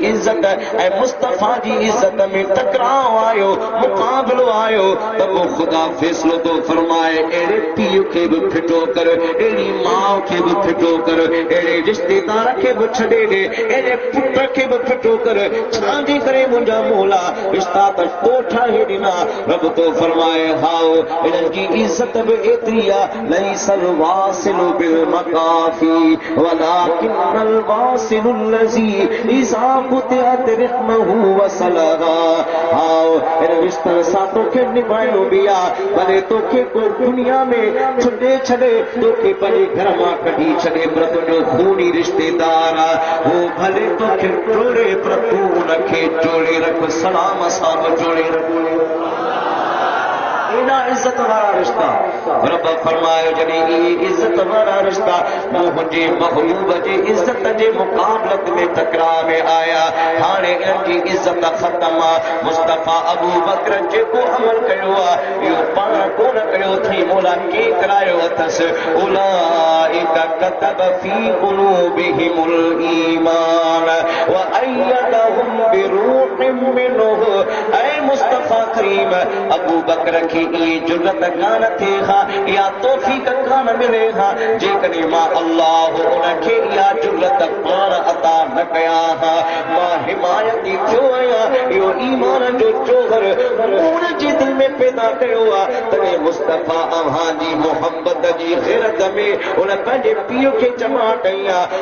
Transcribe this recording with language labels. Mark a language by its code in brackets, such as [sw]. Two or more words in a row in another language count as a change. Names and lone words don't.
[sd] इज़त ऐं मुस्तफ़ा जी इज़त में टकराव आयो मुक़ाबिलो आयो त पोइ ख़ुदा फ़ैसिलो थो फरमाए अहिड़े पीउ खे बि फिटो कर अहिड़ी माउ खे बि फिटो कर अहिड़े रिश्तेदार खे बि छॾे ॾे अहिड़े पुट खे बि फिटो कर छाजे करे मुंहिंजा मौला रिश्ता त तो ठाहे ॾिना रब तो फरमाए हाओ इन्हनि जी इज़त बि फित्रिया [ar] ليس الواصل بالمكافئ ولكن الواصل الذي إذا قطعت رحمه وصلها. [sd] आओ इन रिश्ते सां तोखे निभाइणो बि आहे, भले तोखे को दुनिया में छुॾे छॾे, तोखे पंहिंजे घर मां कढी छॾे, पर तुंहिंजो खूनी रिश्तेदार आहे, हू भले तोखे जोड़े पर तूं उनखे जोड़े रख, सलाम सां बि जोड़े रख। एॾा इज़त वारा रिश्ता रब फरमायो, जॾहिं इज़त वारा रिश्ता मुंहिंजे महबूब जे इज़त जे मुक़ाबलत में टकराव में आया, हाणे इन्हनि जी इज़त ख़तम आहे। मुस्तफ़ा अबू बकर जेको अमल कयो आहे इहो पाण कोन कयो थी, मोला के करायो अथसि। [ar] أولئك كتب في قلوبهم الإيمان وأيدهم بروح منه. [sd] ऐ मुस्तफ़ा करीम अबू बकर खे ये जुर्रत कान थे हा, या तौफीक कान मिले हा, जेकॾहिं मां अल्लाह उनखे इहा जुर्रत पाण अता न कया हा। मां हिमायती थियो आहियां, इहो ईमान जो जोहर मूं जे दिल में पैदा कयो आहे। तॾहिं मुस्तफ़ा अव्हां जी मोहब्बत जी ग़ैरत में उन पंहिंजे पीउ खे जमा कई आहे।